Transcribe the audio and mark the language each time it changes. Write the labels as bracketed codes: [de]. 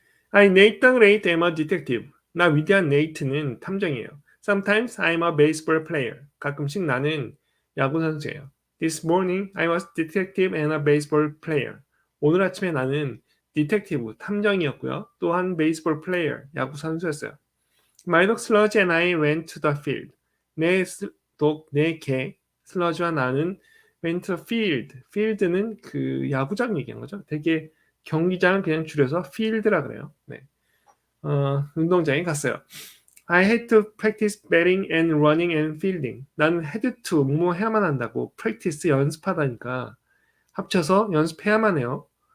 [en] I Nathan Rate am a detective. [ko] 나 위대한 네이트는 탐정이에요. [en] Sometimes I'm a baseball player. [ko] 가끔씩 나는 야구 선수예요. [en] This morning I was detective and a baseball player. [ko] 오늘 아침에 나는 디텍티브 탐정이었고요. 또한 베이스볼 플레이어 야구 선수였어요. [en] My dog Sludge and I went to the field. [ko] 내 개 슬러지와 나는 [en] went to the field. [ko] field는 그 야구장 얘기한 거죠. 되게 경기장을 그냥 줄여서 field라 그래요. 네. 운동장에 갔어요. [en] I had to practice batting and running and fielding. [ko] 나는 had to 뭐 해야만 한다고 practice 연습하다니까 합쳐서 연습해야만 해요.